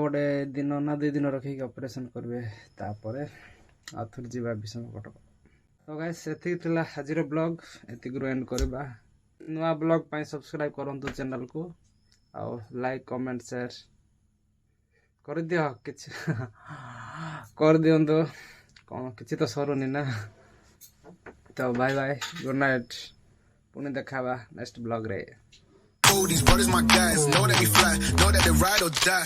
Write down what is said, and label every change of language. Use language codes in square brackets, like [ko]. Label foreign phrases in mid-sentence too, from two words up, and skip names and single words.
[or] ଗୋଟେ ଦିନ ନା 2 ଦିନ ରଖିକି ଅପରେସନ୍ କରିବେ ତାପରେ ଆଉ ଥରେ ଯିବା ବିଷମକଟକ ତ ଗାଇସ୍ ଏତିକି ଥିଲା ଆଜିର ବ୍ଲଗ୍ ଏତିକିରୁ ଏଣ୍ଡ କରିବା ନୂଆ ବ୍ଲଗ୍ ପାଇଁ ସବସ୍କ୍ରାଇବ୍ କରନ୍ତୁ ଚ୍ୟାନେଲକୁ ଆଉ [en] like comment share [or] କରିଦିଅ କିଛି କରିଦିଅନ୍ତୁ କ'ଣ କିଛି ତ ସରୁନି ନା ତ [en] bye bye good night [or] ପୁଣି ଦେଖା ହେବା ନେକ୍ସଟ ବ୍ଲଗ୍ରେ [en] These brothers my guys, know that we fly, know that they ride or die.